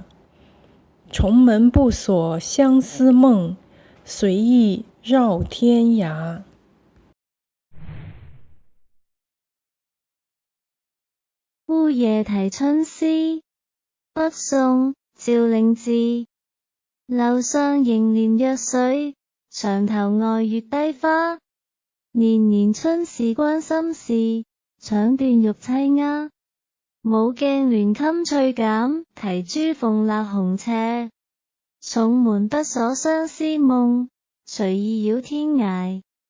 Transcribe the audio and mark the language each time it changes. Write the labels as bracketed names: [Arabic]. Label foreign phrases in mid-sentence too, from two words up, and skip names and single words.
[Chinese] 重门不锁相思梦，随意绕天涯。烏夜啼春思，北宋趙令志。樓上銀簾若絮，牆頭愛月低花。年年春事關心事，腸斷欲棲鴉。舞鏡鸞琴翠減，啼珠鳳蠟紅斜。重門不鎖相思夢，隨意繞天涯。